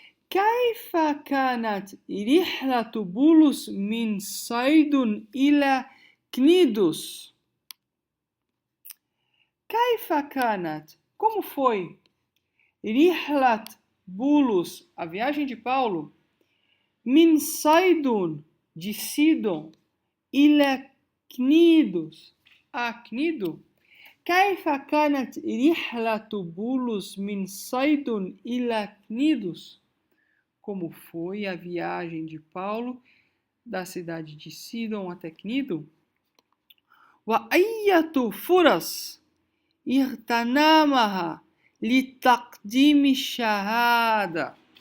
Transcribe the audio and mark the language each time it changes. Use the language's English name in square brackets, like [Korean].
[Arabic] كيف كانت رحلة بولس من صيد إلى كنيدوس؟ كيف كانت? [Portuguese] Como foi? [Arabic] رحلة [Portuguese] Bulus, a viagem de Paulo, [Arabic] من صيد, [Portuguese] de Sidon, [Arabic] إلى كنيدوس, [Portuguese] a Cnido. [Arabic] كيف كانت رحلة بولس من صيد إلى كنيدوس? [Portuguese] Como foi a viagem de Paulo da cidade de Sidon até Cnido? [Arabic] Wa ayyatu furas irtanamaha litaqdimi shahada.